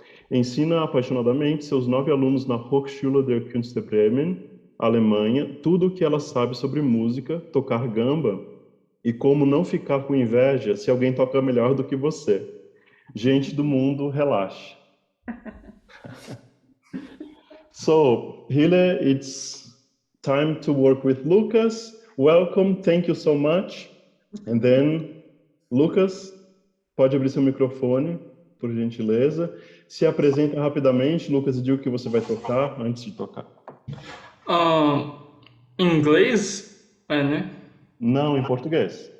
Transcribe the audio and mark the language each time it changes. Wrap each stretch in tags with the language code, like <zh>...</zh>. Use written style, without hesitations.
<pt>Ensina apaixonadamente seus 9 alunos na Hochschule der Künste Bremen, Alemanha, tudo o que ela sabe sobre música, tocar gamba e como não ficar com inveja se alguém toca melhor do que você. Gente do mundo, relaxe.</pt> <en>So, Hille, it's time to work with Lucas. Welcome, thank you so much. And then,</en> <pt>Lucas, pode abrir seu microfone, por gentileza. Se apresenta rapidamente, Lucas, e diga o que você vai tocar antes de tocar. Em inglês? É, né? Não, em português.</pt>